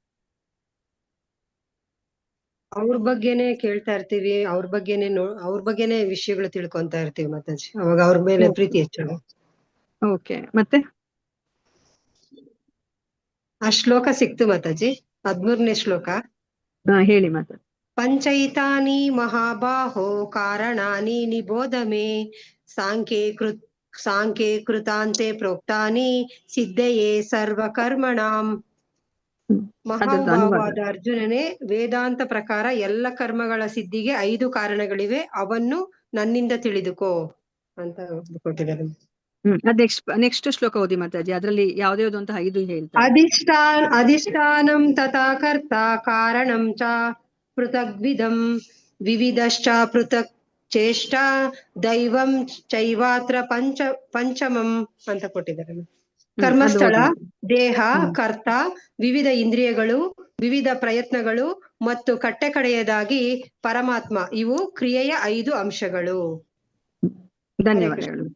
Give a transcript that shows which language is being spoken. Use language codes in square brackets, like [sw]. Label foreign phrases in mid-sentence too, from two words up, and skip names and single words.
[kn] ಅವ್ರ ಬಗ್ಗೆನೆ ಕೇಳ್ತಾ ಇರ್ತೀವಿ, ಅವ್ರ ಬಗ್ಗೆನೆ ವಿಷಯಗಳು ತಿಳ್ಕೊಂತಾ ಇರ್ತೀವಿ ಮಾತಾಜಿ. ಅವಾಗ ಅವ್ರ ಮೇಲೆ ಪ್ರೀತಿ ಹೆಚ್ಚು. ಓಕೆ, ಮತ್ತೆ ಆ ಶ್ಲೋಕ ಸಿಕ್ತು ಮಾತಾಜಿ, 13ನೇ ಶ್ಲೋಕ. ಹೇಳಿ ಮಾತಾಜಿ. [sa] ಪಂಚೈತಾನಿ ಮಹಾಬಾಹೋ ಕಾರಣಾನಿ ನಿಬೋಧ ಮೇ ಸಾಂಖ್ಯೇ ಕೃತಾಂತೆ ಪ್ರೋಕ್ತಾನಿ ಸಿದ್ಧಯೇ ಸರ್ವಕರ್ಮಣಾಂ. [kn] ಮಹಾಭಾವಾದ ಅರ್ಜುನನೇ, ವೇದಾಂತ ಪ್ರಕಾರ ಎಲ್ಲ ಕರ್ಮಗಳ ಸಿದ್ಧಿಗೆ 5 ಕಾರಣಗಳಿವೆ, ಅವನ್ನು ನನ್ನಿಂದ ತಿಳಿದುಕೋ ಅಂತ ಕೊಟ್ಟಿದ್ದಾರೆ. ನೆಕ್ಸ್ಟ್ ಶ್ಲೋಕ ಓದಿ ಮಾತಾಜಿ. ಅದ್ರಲ್ಲಿ ಯಾವ್ದು ಅಂತ 5 ಹೇಳ್ತಾರೆ. [sa] ಅಧಿಷ್ಠಾನಂ ತಥಾ ಕರ್ತ ಕಾರಣಂ ಚ ಪೃಥಗ್ವಿಧಂ ವಿವಿಧಶ್ಚ ಪೃಥಕ್ ಚೇಷ್ಟ ದೈವಂ ಚೈವಾತ್ರ ಪಂಚಮಂ [kn] ಅಂತ ಕೊಟ್ಟಿದ್ದಾರೆ. ಕರ್ಮಸ್ಥಳ, ದೇಹ, ಕರ್ತ, ವಿವಿಧ ಇಂದ್ರಿಯಗಳು, ವಿವಿಧ ಪ್ರಯತ್ನಗಳು ಮತ್ತು ಕಡೆಯದಾಗಿ ಪರಮಾತ್ಮ, ಇವು ಕ್ರಿಯೆಯ 5 ಅಂಶಗಳು. ಧನ್ಯವಾದಗಳು